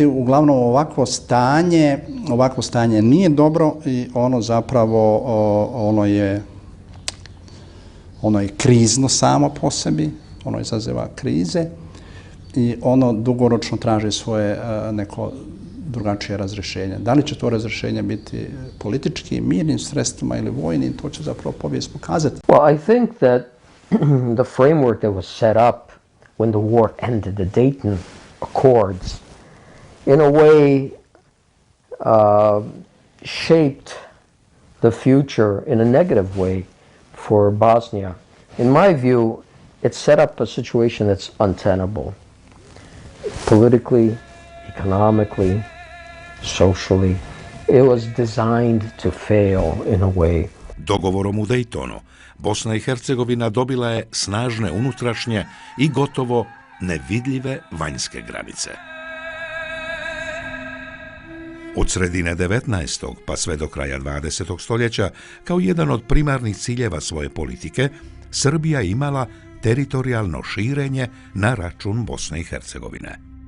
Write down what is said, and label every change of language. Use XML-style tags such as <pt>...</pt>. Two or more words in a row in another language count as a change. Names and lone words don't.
<bs>Uglavnom, ovakvo stanje nije dobro i ono zapravo, ono je krizno samo po sebi, ono izaziva krize i ono dugoročno traži svoje neko drugačije razrješenje. Da li će to razrješenje biti politički, mirnim sredstvima ili vojnim, to će zapravo povijest pokazati.</bs> <en>Well, I think that the framework that was set up when the war ended, the Dayton Accords, in a way shaped the future in a negative way for Bosnia. In my view, it set up a situation that's untenable. Politically, economically, socially, it was designed to fail in a way.</en> <bs>Dogovorom u Dejtonu, Bosna i Hercegovina dobila je snažne unutrašnje i gotovo nevidljive vanjske granice. Od sredine 19. pa sve do kraja 20. stoljeća, kao jedan od primarnih ciljeva svoje politike, Srbija imala teritorijalno širenje na račun Bosne i Hercegovine.</bs>